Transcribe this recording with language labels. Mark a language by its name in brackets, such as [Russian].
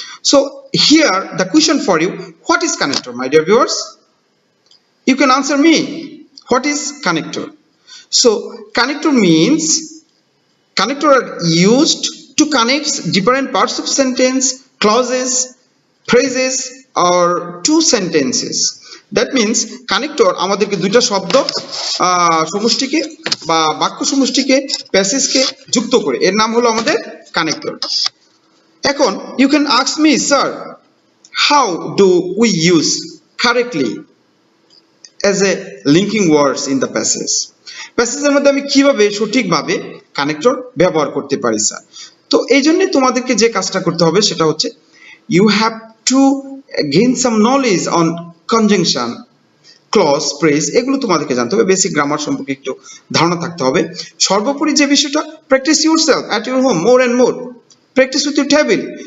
[English] So here the question for you, what is connector, my dear viewers? You can answer me, what is connector? So connector means connector are used to connect different parts of sentence, clauses, phrases or two sentences. That means [Bangla] connector আমাদেরকে দুইটা শব্দ সমষ্টিকে বা বাক্য সমষ্টিকে প্যাসেজকে যুক্ত করে, এর নাম হলো আমাদের কানেক্টর। [English] এখন you can ask me, sir, how do we use correctly as a linking words in the passage? [Bangla] প্যাসেজের মধ্যে আমি কিভাবে সঠিকভাবে কানেক্টর ব্যবহার করতে পারি স্যার? তো এই জন্য তোমাদেরকে যে কাজটা করতে হবে সেটা হচ্ছে [English] you have to gain some knowledge on conjunction, [Bangla] clause, phrase, এগুলো তোমাদেরকে জানতে হবে। বেসিক গ্রামার সম্পর্কে একটু ধারণা থাকতে হবে। সর্বোপরি যে বিষয়টা, [English] Practise yourself at your home more and more, practise with your table.